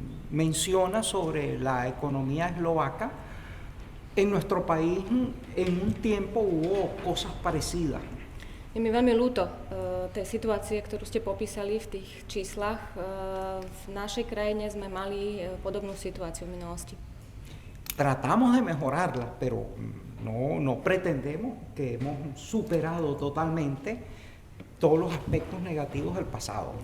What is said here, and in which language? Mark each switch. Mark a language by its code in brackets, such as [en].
[es] menciona sobre la economía eslovaca. En nuestro país en un tiempo hubo cosas parecidas. [sk] Je mi veľmi ľúto tej situácie, ktorú ste popísali v tých číslach. V našej krajine sme mali podobnú situáciu v minulosti. [es] Tratamos de mejorarla, pero no pretendemos que hemos superado totalmente todos los aspectos negativos del pasado.